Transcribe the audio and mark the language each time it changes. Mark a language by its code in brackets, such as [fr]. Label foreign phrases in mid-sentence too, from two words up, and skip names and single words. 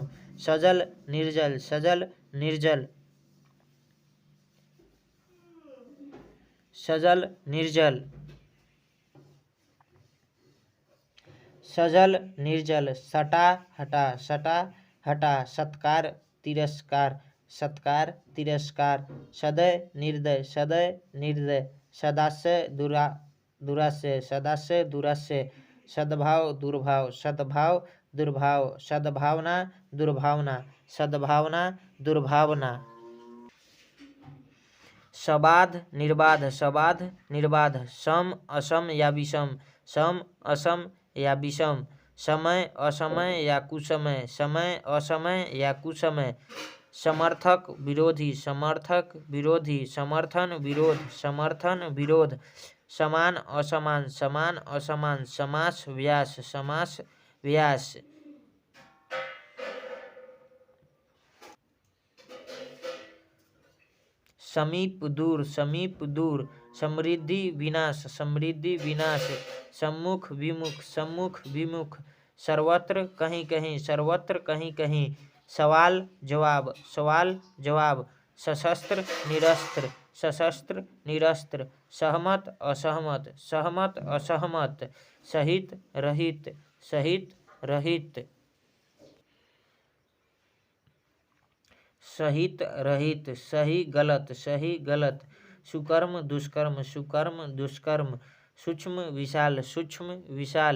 [hi] सजल निर्जल, सजल निर्जल, सजल निर्जल। सजल निर्जल। सटा हटा, सटा हटा। सत्कार तिरस्कार, सत्कार तिरस्कार। सदय निर्दय, सदय निर्दय। सदाशय दुराशय, सदाशय दुराशय। सद्भाव दुर्भाव, सद्भाव दुर्भाव। सद्भावना दुर्भावना, सद्भावना दुर्भावना। सबाध निर्बाध, सबाध निर्बाध। सम असम या विषम, सम असम या विषम। समय असमय या कुसमय, समय असमय या कुसमय। समर्थक विरोधी, समर्थक विरोधी। समर्थन विरोध, समर्थन विरोध। समान असमान, समान असमान। समास व्यास, समास व्यास। समीप दूर, समीप दूर। समृद्धि विनाश, समृद्धि विनाश। सम्मुख विमुख, सम्मुख विमुख। सर्वत्र कहीं कहीं, सर्वत्र कहीं कहीं। सवाल जवाब, सवाल जवाब। सशस्त्र निरस्त्र, सशस्त्र निरस्त्र। सहमत असहमत, सहमत असहमत। सहित रहित, सहित रहित। सहित रहित। सही गलत, सही गलत। सुकर्म दुष्कर्म, सुकर्म दुष्कर्म। सूक्ष्म विशाल, सूक्ष्म विशाल।